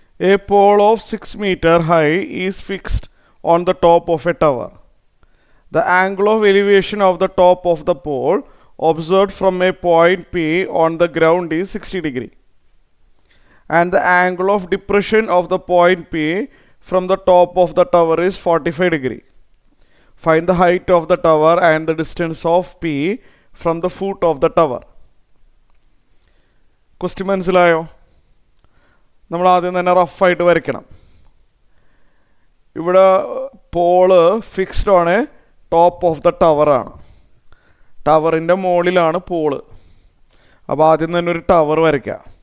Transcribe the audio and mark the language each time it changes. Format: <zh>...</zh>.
<en>A pole of 6 meter high is fixed on the top of a tower. The angle of elevation of the top of the pole observed from a point P on the ground is 60 degree. And the angle of depression of the point P from the top of the tower is 45 degree. Find the height of the tower and the distance of P from the foot of the tower.</en> <ml>Question മനസ്സിലായോ? നമ്മൾ ആദ്യം തന്നെ റഫായിട്ട് വരയ്ക്കണം. ഇവിടെ Paul fixed ആണ്, top of the ടവറാണ്. ടവറിൻ്റെ മുകളിലാണ് Paul. അപ്പോൾ ആദ്യം തന്നെ ഒരു ടവർ വരയ്ക്കാം.</ml>